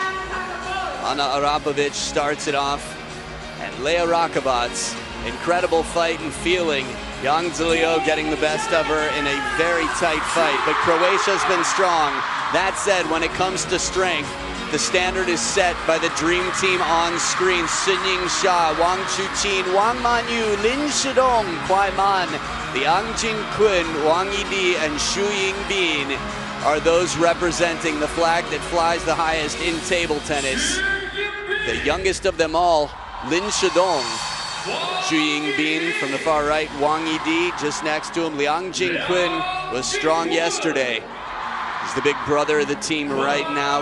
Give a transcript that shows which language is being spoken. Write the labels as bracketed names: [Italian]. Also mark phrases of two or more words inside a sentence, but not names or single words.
[English] Ana Arapovic starts it off, and Lea Rakovac, incredible fight and feeling. Yang Zilio getting the best of her in a very tight fight, but Croatia's been strong. That said, when it comes to strength, the standard is set by the dream team on screen. Sun Ying-sha, Wang Chuqin, Wang Manyu, Lin Shidong, Kuai Man, Liang Jingqun, Wang Yidi, and Xu Yingbin are those representing the flag that flies the highest in table tennis. The youngest of them all, Lin Shidong. Xu Yingbin from the far right, Wang Yidi just next to him. Liang Jingqun was strong yesterday. He's the big brother of the team right now.